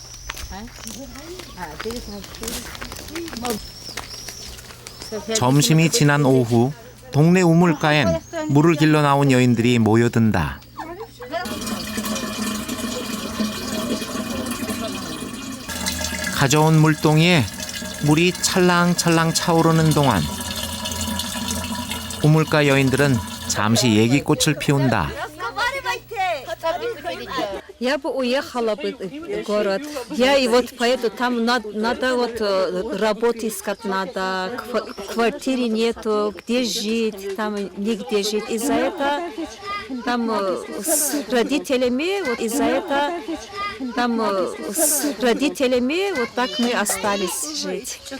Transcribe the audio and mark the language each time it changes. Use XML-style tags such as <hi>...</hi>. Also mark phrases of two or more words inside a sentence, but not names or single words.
<ko>점심이 지난 오후 동네 우물가엔 물을 길러 나온 여인들이 모여든다. 가져온 물동이에 물이 찰랑찰랑 차오르는 동안 우물가 여인들은 잠시 얘기꽃을 피운다.</ko> <ru>Я бы уехала бы в город. Я и вот поэтому там надо вот работу искать надо, квартиры нету, где жить, там нигде жить. Из-за этого там с родителями, вот из-за этого там с родителями вот так мы остались жить.</ru>